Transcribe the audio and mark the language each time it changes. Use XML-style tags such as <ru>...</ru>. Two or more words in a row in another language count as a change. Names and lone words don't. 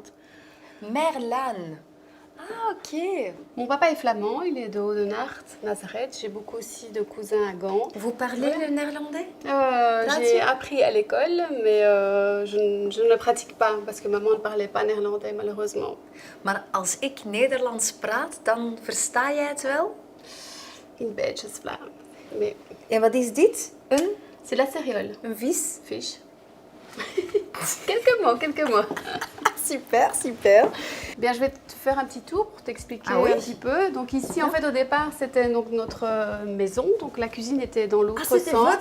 <fr>Merlan. Ah, ok. Mon papa est flamand, il est de Oudenaarde, Nazareth. J'ai beaucoup aussi de cousins à Gand. Vous parlez le néerlandais? J'ai appris à l'école, mais je ne le pratique pas parce que maman ne parlait pas néerlandais malheureusement.</fr> <nl>Maar als ik Nederlands praat, dan versta jij het wel? Een beetje Vlaams. Mais En wat is dit?</nl> <fr>c'est la céréole.</fr> <nl>Een vis?</nl> <fr>Fiche. quelques mots. Super, super. Bien, je vais te faire un petit tour pour t'expliquer Ah oui? un petit peu. Donc ici, en fait, au départ, c'était donc notre maison. Donc la cuisine était dans l'autre Ah, c'était sens.</fr>